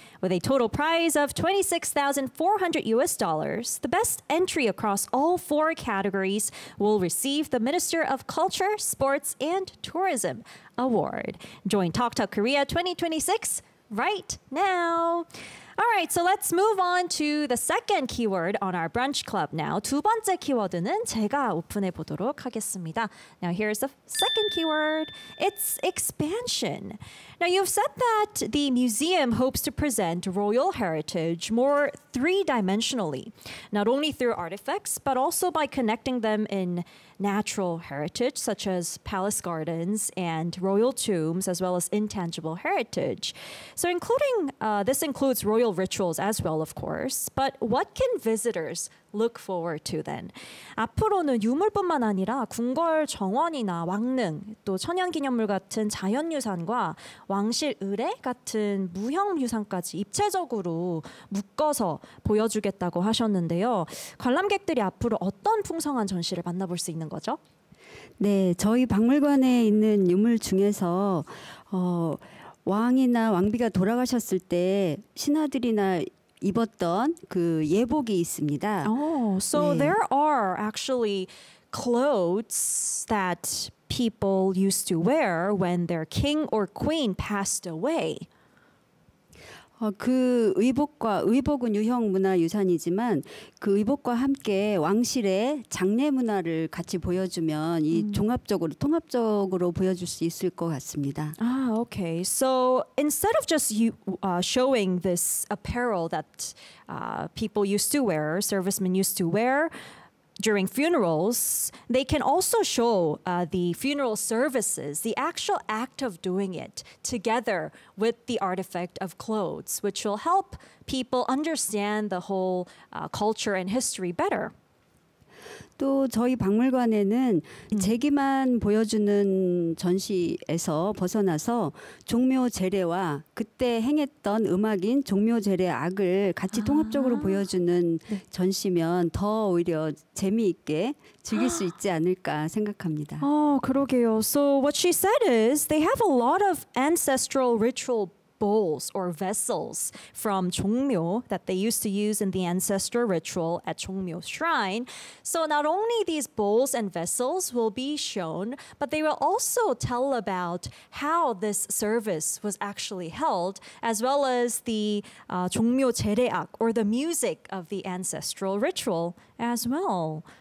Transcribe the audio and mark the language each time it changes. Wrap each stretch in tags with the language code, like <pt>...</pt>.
<en>With a total prize of $26,400, the best entry across all four categories will receive the Minister of Culture, Sports, and Tourism Award. Join TalkTalk Korea 2026 right now. All right, so let's move on to the second keyword on our brunch club now.</en> <ko>두 번째 키워드는 제가 오픈해 보도록 하겠습니다.</ko> <en>Now, here's the second keyword. It's expansion. Now, you've said that the museum hopes to present royal heritage more three-dimensionally, not only through artifacts, but also by connecting them in natural heritage, such as palace gardens and royal tombs, as well as intangible heritage. So including this includes royal rituals as well, of course. But what can visitors look forward to then?</en> <ko>앞으로는 유물뿐만 아니라 궁궐 정원이나 왕릉, 또 천연기념물 같은 자연유산과 왕실 의례 같은 무형유산까지 입체적으로 묶어서 보여주겠다고 하셨는데요. 관람객들이 앞으로 어떤 풍성한 전시를 만나볼 수 있는 거죠? 네, 저희 박물관에 있는 유물 중에서 왕이나 왕비가 돌아가셨을 때 신하들이나 입었던 그 예복이 있습니다.</ko> <en>There are actually clothes that people used to wear when their king or queen passed away.</en> <ko>그 의복과 의복은 유형 문화 유산이지만 그 의복과 함께 왕실의 장례 문화를 같이 보여주면 이 종합적으로 통합적으로 보여줄 수 있을 것 같습니다.</ko> <en>Okay. So instead of just showing this apparel that people used to wear, servicemen used to wear during funerals, they can also show the funeral services, the actual act of doing it together with the artifact of clothes, which will help people understand the whole culture and history better.</en> <ko>또 저희 박물관에는 재기만 보여주는 전시에서 벗어나서 종묘 제례와 그때 행했던 음악인 종묘 제례 악을 같이 통합적으로 보여주는 전시면 더 오히려 재미있게 즐길 수 있지 않을까 생각합니다. 그러게요.</ko> <en>So what she said is they have a lot of ancestral ritual bowls or vessels from 종묘 that they used to use in the ancestral ritual at 종묘 shrine. So not only these bowls and vessels will be shown, but they will also tell about how this service was actually held, as well as the 종묘 제례악, or the music of the ancestral ritual as well.</en>